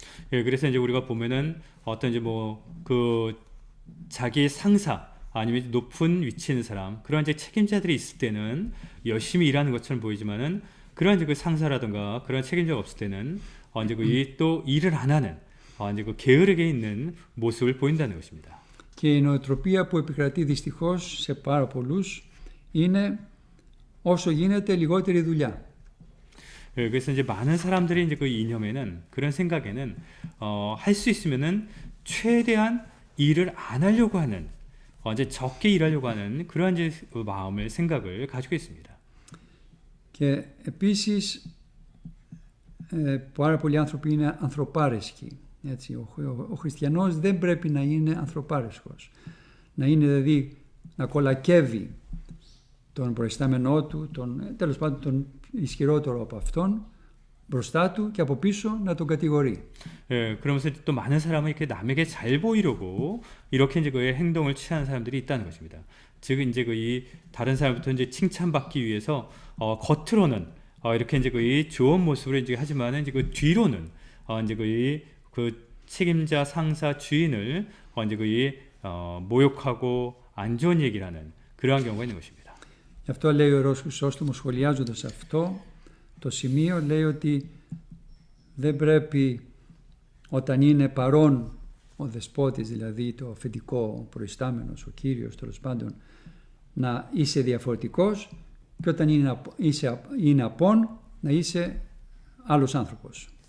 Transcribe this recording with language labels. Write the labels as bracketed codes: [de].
[ko] 그래서 이제 우리가 보면은 어떤 이제 그 자기 상사 아니면 높은 위치에 있는 사람 그런 이제 책임자들이 있을 때는 열심히 일하는 것처럼 보이지만은 그런 이제 그 상사라든가 그런 책임자가 없을 때는 이제 또 일을 안 하는 이제 그 게으르게 있는 모습을 보인다는 것입니다. [el] Και η νοοτροπία που επικρατεί δυστυχώς σε πάρα πολλούς είναι όσο γίνεται λιγότερη δουλειά. [ko] 그래서 이제 많은 사람들이 이제 그 이념에는 그런 생각에는 할 수 있으면은 최대한 일을 안 하려고 하는 이제 적게 일하려고 하는 그런 이제 마음을 생각을 가지고 있습니다. [el] Και επίσης πάρα πολλοί άνθρωποι είναι ανθρωπάρεσκοι. Έτσι, ο χριστιανός δεν πρέπει να είναι ανθρωπάρεσκος. Να είναι δηλαδή να κολακεύει τον προϊστάμενό του, τέλος πάντων τον ισχυρότερο από αυτόν, μπροστά του και από πίσω να τον κατηγορεί. [ko] 그러면서 또 많은 사람은 이렇게 남에게 잘 보이려고 이렇게 이제 그의 행동을 취하는 사람들이 있다는 것입니다. 즉 이제 이 다른 사람부터 이제 칭찬받기 위해서 겉으로는 이렇게 이제 이 좋은 모습으로 이제 하지만은 이제 그 뒤로는 이제 그 책임자 상사 주인을 이제 모욕하고 안 좋은 얘기를 하는 그러한 경우가 있는 것입니다. [el] Γι' αυτό λέει ο Ιερός Χρυσόστομος, σχολιάζοντας αυτό το σημείο, λέει ότι δεν πρέπει όταν είναι παρόν ο δεσπότης, δηλαδή το αφεντικό προϊστάμενος, ο κύριος τέλος πάντων, να είσαι διαφορετικός, και όταν είναι απόν να είσαι άλλος άνθρωπος.